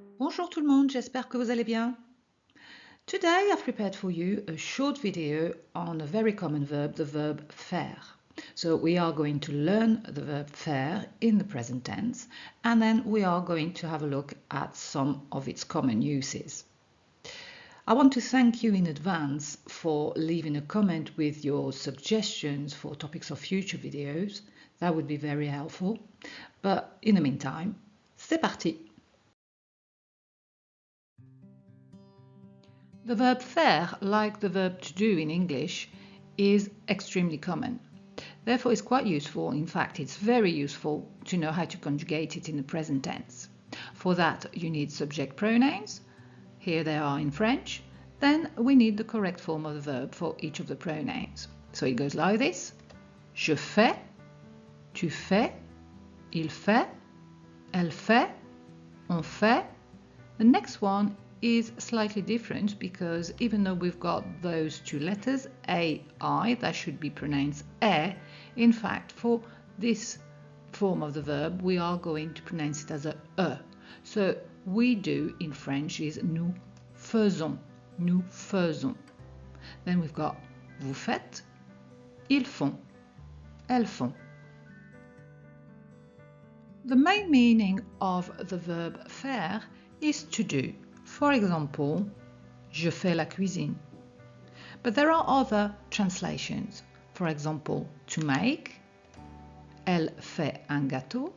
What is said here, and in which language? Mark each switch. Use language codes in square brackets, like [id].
[fr] Bonjour tout le monde, j'espère que vous allez bien. [en] Today I've prepared for you a short video on a very common verb, the verb faire. So we are going to learn the verb faire in the present tense, and then we are going to have a look at some of its common uses. I want to thank you in advance for leaving a comment with your suggestions for topics of future videos. That would be very helpful. But in the meantime, [fr] c'est parti! [en] The verb faire, like the verb to do in English, is extremely common. Therefore, it's quite useful. In fact, it's very useful to know how to conjugate it in the present tense. For that, you need subject pronouns. Here they are in French. Then we need the correct form of the verb for each of the pronouns. So it goes like this. [fr] Je fais, tu fais, il fait, elle fait, on fait. [en] The next one is slightly different because even though we've got those two letters, A, I, that should be pronounced E, in fact, for this form of the verb, we are going to pronounce it as a E. So we do in French is [fr] nous faisons, nous faisons. [en] Then we've got [fr] vous faites, ils font, elles font. [en] The main meaning of the verb faire is to do. For example, [fr] je fais la cuisine. [en] But there are other translations. For example, to make. [fr] Elle fait un gâteau.